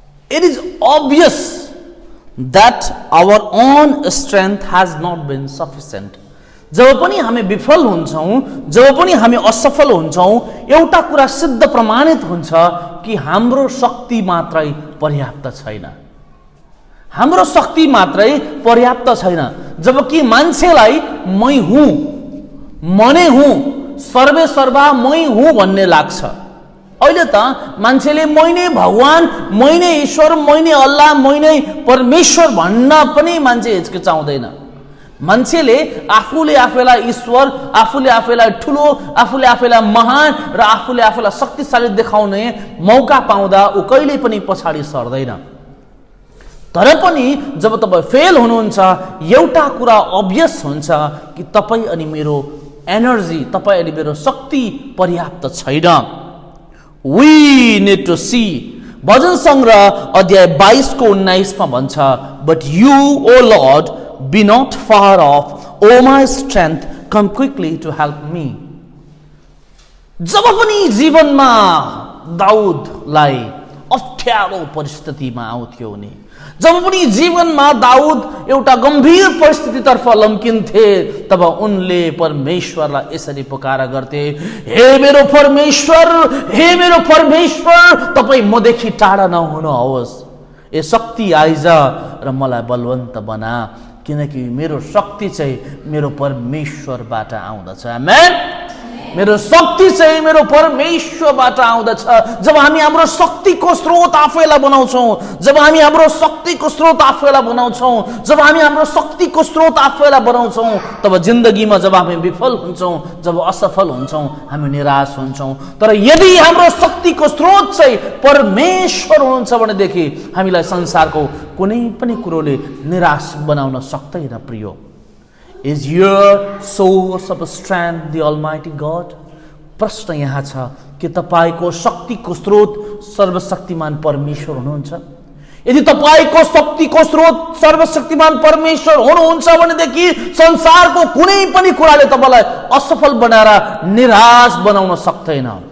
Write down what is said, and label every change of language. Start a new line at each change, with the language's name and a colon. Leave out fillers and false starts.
English: It is obvious that our own strength has not been sufficient.
Nepali: जब पनि हामी विफल हुन्छौं, जब पनि हामी असफल हुन्छौं, एउटा कुरा सिद्ध प्रमाणित हुन्छ कि हाम्रो शक्ति मात्रै पर्याप्त छैन. हाम्रो शक्ति मात्रै पर्याप्त छैन. जबकि मान्छेलाई मै हुँ, मने हुँ, सर्वे सर्वा मै हुँ भन्ने लाग्छ. अहिले त मान्छेले मै नै भगवान, मै नै ईश्वर, मै नै अल्लाह, मै नै परमेश्वर भन्न पनि मान्छे हिचकिचाउँदैन. मान्छेले आफूले आफैलाई ईश्वर, आफूले आफैलाई ठुलो, आफूले आफैलाई महान र आफूले आफैलाई शक्तिशाली देखाउने मौका पाउँदा उ कहिले पनि पछाडी सर्दैन. तर पनि जब तपाईँ फेल हुनुहुन्छ एउटा कुरा अभियस हुन्छ कि तपाईँ अनि मेरो एनर्जी, तपाईँ अनि मेरो शक्ति पर्याप्त छैन.
English: We need to see.
Nepali: भजन संग्रह अध्याय 22 को 19 मा भन्छ,
English: but you, O Lord, be not far off, O my strength, come quickly to help me.
Nepali: जब पनि जीवनमा दाउदलाई अप्ठ्यारो परिस्थितिमा आउँथ्यो नि, जब पनि जीवनमा दाउद एउटा गम्भीर परिस्थितितर्फ लम्किन्थे तब उनले परमेश्वरलाई यसरी पुकारा गर्थे, हे मेरो परमेश्वर, हे मेरो परमेश्वर, तपाईँ मदेखि टाढा नहुनुहोस्. ए शक्ति आइज र मलाई बलवन्त बना किनकि मेरो शक्ति चाहिँ मेरो परमेश्वरबाट आउँदछ. आमेन. मेरो शक्ति चाहिँ मेरो परमेश्वरबाट आउँदछ. जब हामी हाम्रो शक्तिको स्रोत आफैलाई बनाउँछौँ, जब हामी हाम्रो शक्तिको स्रोत आफैलाई बनाउँछौँ, जब हामी हाम्रो शक्तिको स्रोत आफैलाई बनाउँछौँ, तब जिन्दगीमा जब हामी विफल हुन्छौँ, जब असफल हुन्छौँ, हामी निराश हुन्छौँ. तर यदि हाम्रो शक्तिको स्रोत चाहिँ परमेश्वर हुनुहुन्छ भनेदेखि हामीलाई संसारको कुनै पनि कुरोले निराश बनाउन सक्दैन.
English: Priyo, is your source of strength the Almighty God?
Nepali: प्रश्न यहाँ छ कि तपाईको शक्तिको स्रोत सर्वशक्तिमान परमेश्वर हुनुहुन्छ. यदि तपाईको शक्तिको स्रोत सर्वशक्तिमान परमेश्वर हुनुहुन्छ भनेदेखि संसारको कुनै पनि कुराले तपाईलाई असफल बनाएर निराश बनाउन सक्दैन.